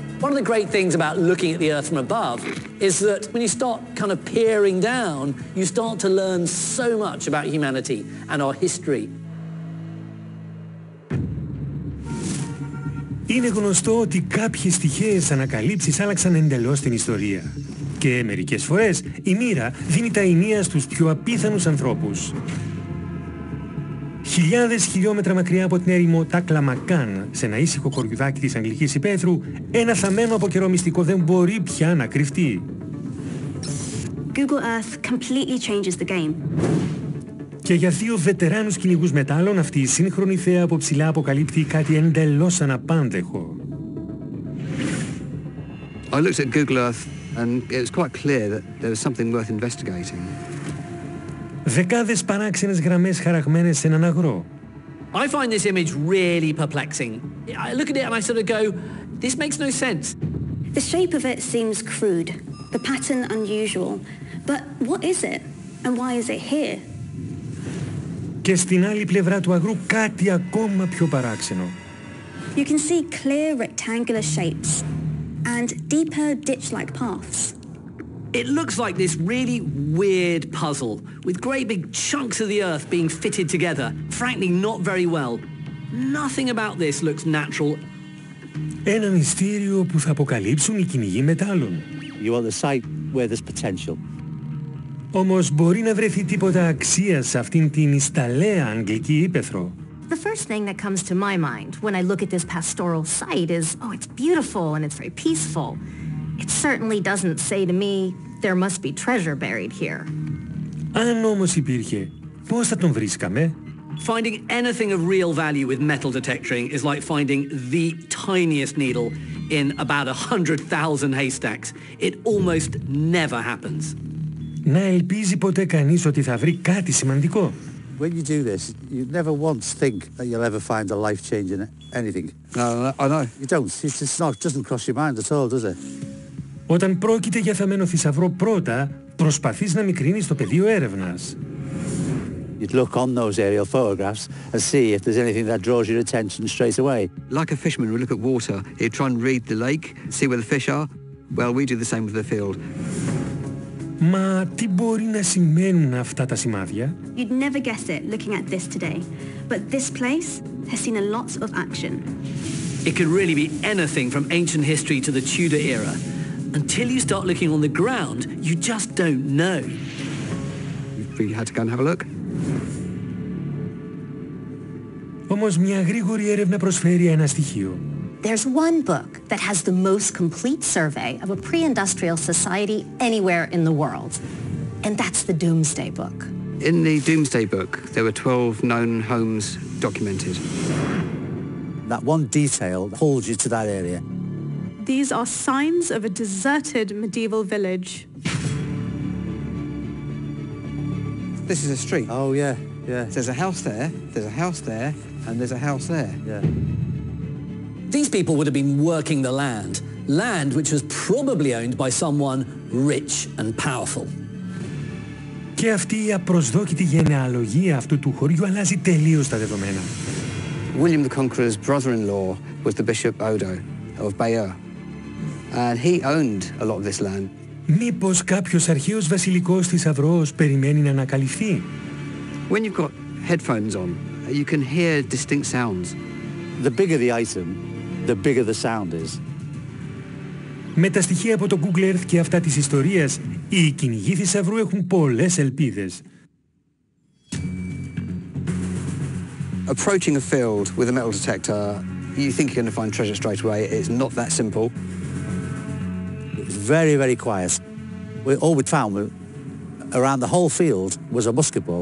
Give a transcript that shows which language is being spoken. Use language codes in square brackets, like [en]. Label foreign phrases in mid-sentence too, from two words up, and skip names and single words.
[en] One of the great things about looking at the Earth from above is that when you start kind of peering down, you start to learn so much about humanity and our history. [el] Είναι γνωστό ότι κάποιες τυχαίες ανακαλύψεις άλλαξαν εντελώς την ιστορία. Και μερικές φορές η μοίρα δίνει τα ενία στους πιο απίθανους ανθρώπους. Χιλιάδες χιλιόμετρα μακριά από την έρημο Τάκλαμακάν, σε ένα ήσυχο κοριουδάκι της Αγγλικής υπαίθρου, ένα θαμμένο από καιρό μυστικό δεν μπορεί πια να κρυφτεί. [en] Google Earth completely changes the game. [el] Και για δύο βετεράνους κυνηγούς μετάλλων, αυτή η σύγχρονη θέα από ψηλά αποκαλύπτει κάτι εντελώς αναπάντεχο. [en] I looked at Google Earth and it was quite clear that there was something worth investigating. [el] Δεκάδες παράξενες γραμμές χαραγμένες σε έναν αγρό. [en] I find this image really perplexing. I look at it and I sort of go, this makes no sense. The shape of it seems crude, the pattern unusual. But what is it? And why is it here? [el] Και στην άλλη πλευρά του αγρού κάτι ακόμα πιο παράξενο. [en] You can see clear rectangular shapes and deeper ditch-like paths. It looks like this really weird puzzle with great big chunks of the earth being fitted together, frankly not very well. Nothing about this looks natural. [el] Ένα μυστήριο που θα αποκαλύψουν οι κυνηγοί μετάλλων. [en] You want the site where there's potential. [el] Όμως μπορεί να βρεθεί τίποτα αξίας σε αυτήν την ισταλέα Αγγλική ύπαιθρο. [en] The first thing that comes to my mind when I look at this pastoral site is, oh, it's beautiful and it's very peaceful. It certainly doesn't say to me, there must be treasure buried here. [el] Αν όμως υπήρχε, πώς θα τον βρίσκαμε? [en] Finding anything of real value with metal detectoring is like finding the tiniest needle in about 100,000 haystacks. It almost never happens. [el] Να ελπίζει ποτέ κανείς ότι θα βρει κάτι σημαντικό. [en] When you do this, you never once think that you'll ever find a life-changing anything. No, I know. You don't. It doesn't cross your mind at all, does it? [el] Όταν πρόκειται για θαμμένο θησαυρό, πρώτα προσπαθείς να μικρύνεις το πεδίο έρευνας. [en] You'd look on those aerial photographs and see if there's anything that draws your attention straight away. Like a fisherman would look at water, he'd try and read the lake, see where the fish are. Well, we do the same with the field. [el] Μα τι μπορεί να σημαίνουν αυτά τα σημάδια? [en] You'd never guess it looking at this today. But this place has seen a lot of action. It could really be anything from ancient history to the Tudor era. Until you start looking on the ground, you just don't know. We had to go and have a look. [el] Όμως μια γρήγορη έρευνα προσφέρει ένα στοιχείο. [en] There's one book that has the most complete survey of a pre-industrial society anywhere in the world. And that's the Doomsday Book. In the Doomsday Book, there were 12 known homes documented. That one detail holds you to that area. These are signs of a deserted medieval village. This is a street. Oh, yeah, yeah. There's a house there, there's a house there, and there's a house there. Yeah. These people would have been working the land which was probably owned by someone rich and powerful. [el] Και αυτή η απροσδόκητη γενεαλογία αυτού του χωριού αλλάζει τελείως τα δεδομένα. [en] William the Conqueror's brother-in-law was the Bishop Odo of Bayeux, and he owned a lot of this land. [el] Μήπως κάποιος αρχαίος βασιλικός θησαυρός περιμένει να ανακαλυφθεί? [en] When you've got headphones on, you can hear distinct sounds. The bigger the item, the bigger the sound is. [el] Με τα στοιχεία από το Google Earth και αυτά της ιστορίας, οι κυνηγοί θησαυρού έχουν πολλές ελπίδες. [en] Approaching a field with a metal detector, you think you're going to find treasure straight away. It's not that simple. It was very, very quiet. All we found around the whole field was a musket ball.